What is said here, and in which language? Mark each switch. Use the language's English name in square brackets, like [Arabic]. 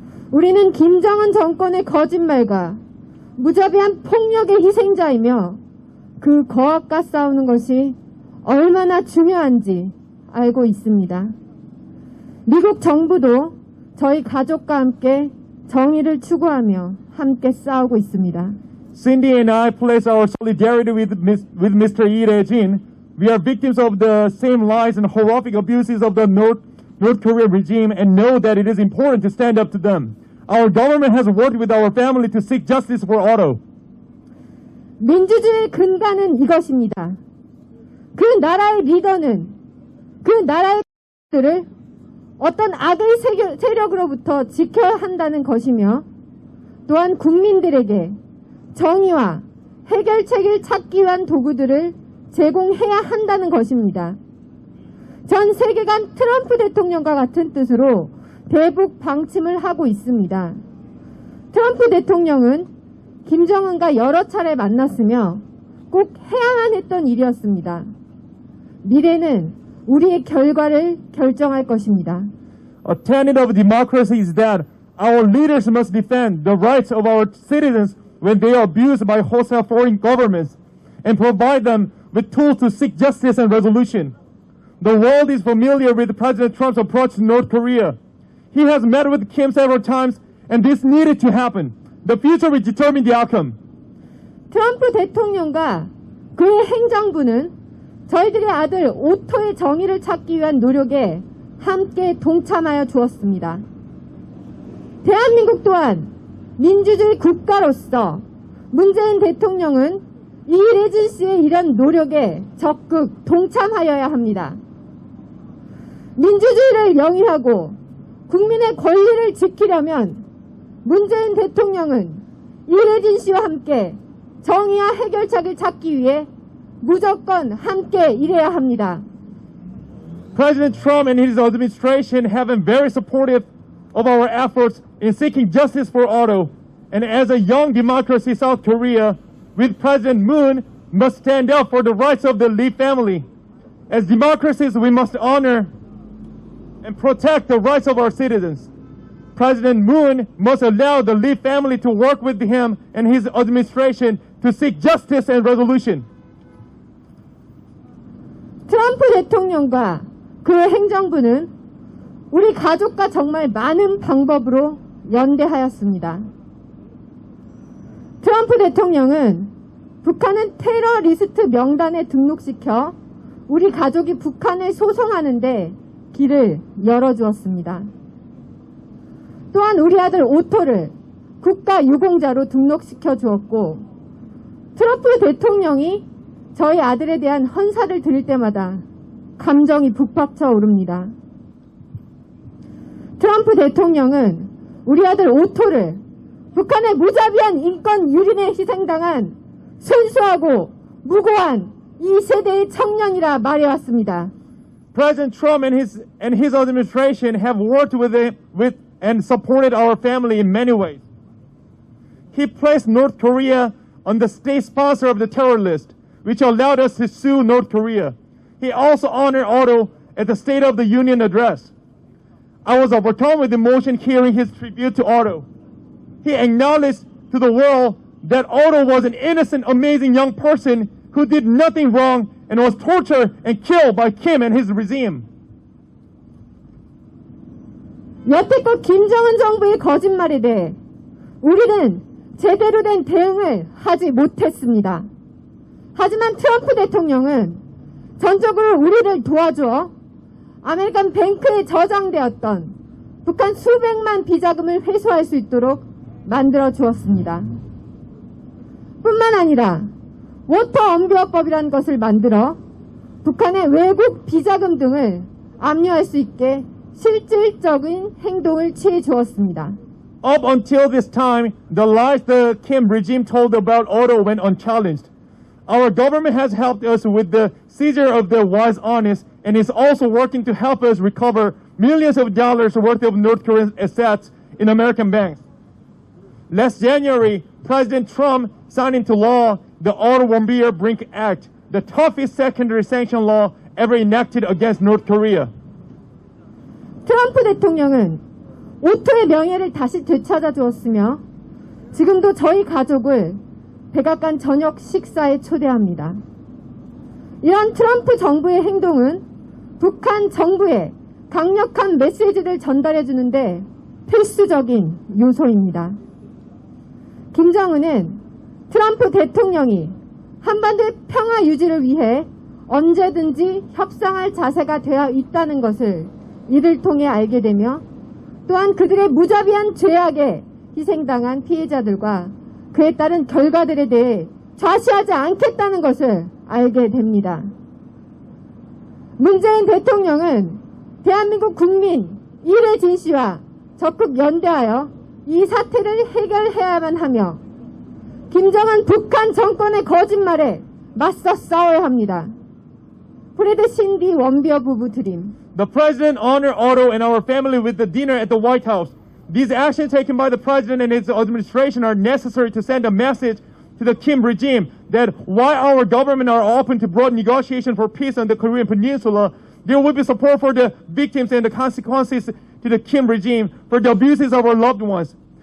[Korean] 우리는 김정은 정권의 거짓말과 무자비한 폭력의 희생자이며 그 거악과 싸우는 것이 얼마나 중요한지 알고 있습니다. 미국 정부도 저희 가족과 함께 정의를 추구하며 함께 싸우고 있습니다. [English] Cindy and I place our solidarity with Mr. Lee Rae-jin. We are victims of the same lies and horrific abuses of the North Korea regime and know that it is important to stand up to them. Our government has worked with our family to seek justice for Otto. [Korean] 민주주의의 근간은 이것입니다. 그 나라의 리더는 그 나라의 들을 어떤 악의 세력으로부터 지켜야 한다는 것이며 또한 국민들에게 정의와 해결책을 찾기 위한 도구들을 제공해야 한다는 것입니다. 전 세계가 트럼프 대통령과 같은 뜻으로 대북 방침을 하고 있습니다. 트럼프 대통령은 김정은과 여러 차례 만났으며 꼭 해야만 했던 일이었습니다. 미래는 우리의 결과를 결정할 것입니다. [English] A tenet of democracy is that our leaders must defend the rights of our citizens when they are abused by hostile foreign governments and provide them with tools to seek justice and resolution. The world is familiar with President Trump's approach to North Korea. He has met with Kim several times and this needed to happen. The future will determine the outcome. [Korean] 트럼프 대통령과 그의 행정부는 저희들의 아들 오토의 정의를 찾기 위한 노력에 함께 동참하여 주었습니다. 대한민국 또한 민주주의 국가로서 문재인 대통령은 이래진 씨의 이런 노력에 적극 동참하여야 합니다. 민주주의를 영위하고 국민의 권리를 지키려면 문재인 대통령은 이래진 씨와 함께 정의와 해결책을 찾기 위해 무조건 함께 일해야 합니다. [English] President Trump and his administration have been very supportive of our efforts in seeking justice for Otto. And as a young democracy, South Korea, with President Moon, must stand up for the rights of the Lee family. As democracies, we must honor and protect the rights of our citizens. President Moon must allow the Lee family to work with him and his administration to seek justice and resolution. [Korean] 트럼프 대통령과 그의 행정부는 우리 가족과 정말 많은 방법으로 연대하였습니다. 트럼프 대통령은 북한은 테러리스트 명단에 등록시켜 우리 가족이 북한을 소송하는데 길을 열어주었습니다. 또한 우리 아들 오토를 국가유공자로 등록시켜 주었고 트럼프 대통령이 저희 아들에 대한 헌사를 들을 때마다 감정이 북받쳐 오릅니다. 트럼프 대통령은 우리 아들 오토를 북한의 무자비한 인권 유린에 희생당한 순수하고 무고한 2세대의 청년이라 말해왔습니다. [English] President Trump and his administration have worked with and supported our family in many ways. He placed North Korea on the state sponsor of the terror list, which allowed us to sue North Korea. He also honored Otto at the State of the Union address. I was overcome with emotion hearing his tribute to Otto. He acknowledged to the world that Otto was an innocent, amazing young person who did nothing wrong and was tortured and killed by Kim and his regime. [Korean] 여태껏 김정은 정부의 거짓말에 대해 우리는 제대로 된 대응을 하지 못했습니다. 하지만 트럼프 대통령은 전적으로 우리를 도와줘 아메리칸 뱅크에 저장되었던 북한 수백만 비자금을 회수할 수 있도록 만들어 주었습니다. 뿐만 아니라 워터 언비어법이라는 것을 만들어 북한의 외국 비자금 등을 압류할 수 있게 실질적인 행동을 취해 주었습니다. [English] Up until this time, the lies the Kim regime told about auto went unchallenged. Our government has helped us with the seizure of the Wise Honest and is also working to help us recover millions of dollars worth of North Korean assets in American banks. Last January, President Trump signed into law the Auto-Warmbier Brink Act, the toughest secondary sanction law ever enacted against North Korea. [Korean] 트럼프 대통령은 오토의 명예를 다시 되찾아 주었으며 지금도 저희 가족을 백악관 저녁 식사에 초대합니다. 이런 트럼프 정부의 행동은 북한 정부에 강력한 메시지를 전달해 주는데 필수적인 요소입니다. 김정은은 트럼프 대통령이 한반도의 평화 유지를 위해 언제든지 협상할 자세가 되어 있다는 것을 이를 통해 알게 되며 또한 그들의 무자비한 죄악에 희생당한 피해자들과 그에 따른 결과들에 대해 좌시하지 않겠다는 것을 알게 됩니다. 문재인 대통령은 대한민국 국민 이래진 씨와 적극 연대하여 이 사태를 해결해야만 하며 김정은 북한 정권의 거짓말에 맞서 싸워야 합니다. 프레드 신디 원비어 부부 드림. [English] The president honored Otto and our family with the dinner at the White House. These actions taken by the president and his administration are necessary to send a message to the Kim regime that while our government are open to broad negotiation for peace on the Korean Peninsula, there will be support for the victims and the consequences to the Kim regime for the abuses of our loved ones.